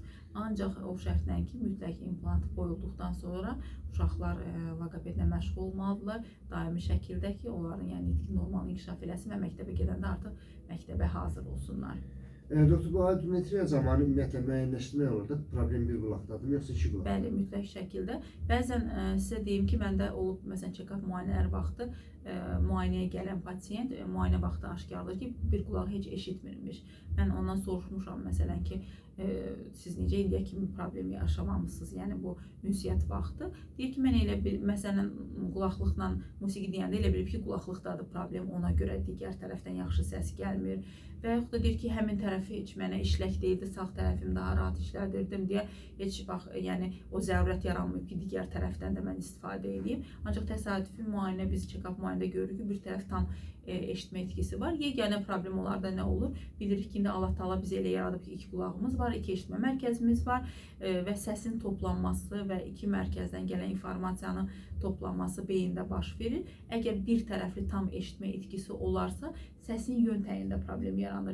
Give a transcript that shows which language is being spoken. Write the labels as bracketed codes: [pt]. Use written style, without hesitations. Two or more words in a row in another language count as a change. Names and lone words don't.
[az] Ancaq o şərtlə ki, mütləq implant qoyulduqdan sonra uşaqlar loqopedlə məşğul olmalıdırlar. Daimi şəkildə ki, onların yəni nitqi normal inkişaf eləsin və məktəbə gedəndə artıq məktəbə hazır olsunlar. Doktor, bu audiometriya zamanı ümumiyyətlə müəyyənləşdirmək olur da, problem bir qulaqdadır, yoxsa iki qulaq? Bəli, mütləq şəkildə. Bəzən sizə deyim ki, məndə olub, məsələn, check-up müayinələri vaxtı müayinəyə gələn pasiyent müayinə vaxtı aşkardır ki, bir qulaq heç eşitmirmiş. Mən ondan soruşmuşam, məsələn ki, siz necə indiyə kimi problem yaşamamısınız, yəni bu ünsiyyət vaxtı. Deyir ki, mən elə bir, məsələn, qulaqlıqla musiqi deyəndə elə bilib ki, qulaqlıqdadır problem, ona görə digər tərəfdən yaxşı səs gəlmir. Və yaxud da deyir ki, həmin tərəfi heç mənə işlək deyildi, sağ tərəfim daha rahat işlədirdim deyə heç vaxt, yəni o zərurət yaranmayıb ki, digər tərəfdən də mən istifadə edeyim. Ancaq təsadüfi müayinə, biz check-up müayinədə görürük ki, bir tərəf tam eşitmə etkisi var. Yeganə problem onlarda nə olur? Bilirik ki, indi Allah Taala bizə elə yaradıb ki, 2 qulağımız var, 2 eşitmə mərkəzimiz var və səsin toplanması və 2 mərkəzdən gələn informasiyanın toplanması beyində baş verir. Əgər bir tərəfli tam eşitmə itkisi olarsa, səsin yön təyinində problem yaranır.